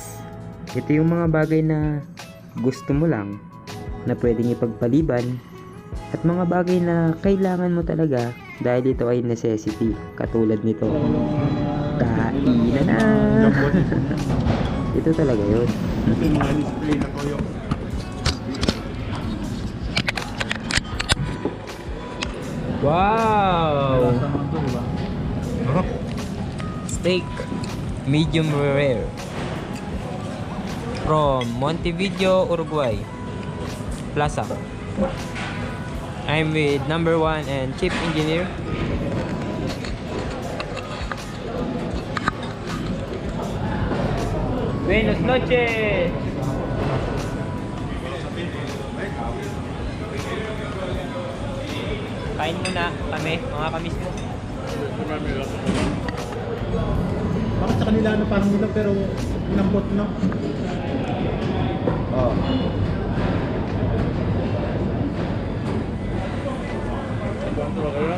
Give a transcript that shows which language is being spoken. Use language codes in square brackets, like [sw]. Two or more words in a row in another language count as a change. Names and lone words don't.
[tl] Ito yung mga bagay na gusto mo lang na pwedeng ipagpaliban at mga bagay na kailangan mo talaga dahil ito ay necessity. Katulad nito, kainan na. Ito talaga yun. Wow! [en] Steak, medium rare, from Montevideo, Uruguay, Plaza. I'm with number 1 and chief engineer. [es] Buenas noches. [tl] Kain muna kami, mga kamismo. Bakit sa kanila parang nila pero lambot no? Bang talaga yan?